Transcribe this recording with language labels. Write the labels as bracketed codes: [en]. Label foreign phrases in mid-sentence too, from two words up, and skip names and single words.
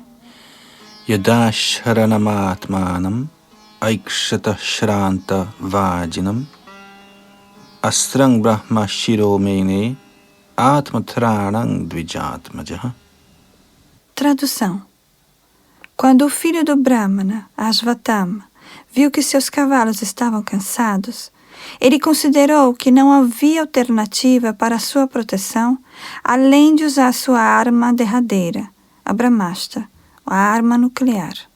[sa] Yada sharanamatmanam aikshata shranta vajinam astrang brahma shiromene atmatranang dvijatmaja. [pt] Tradução: quando o filho do Brahmana, Ashvatthama, viu que seus cavalos estavam cansados, ele considerou que não havia alternativa para sua proteção além de usar sua arma derradeira, a Brahmastra, a arma nuclear.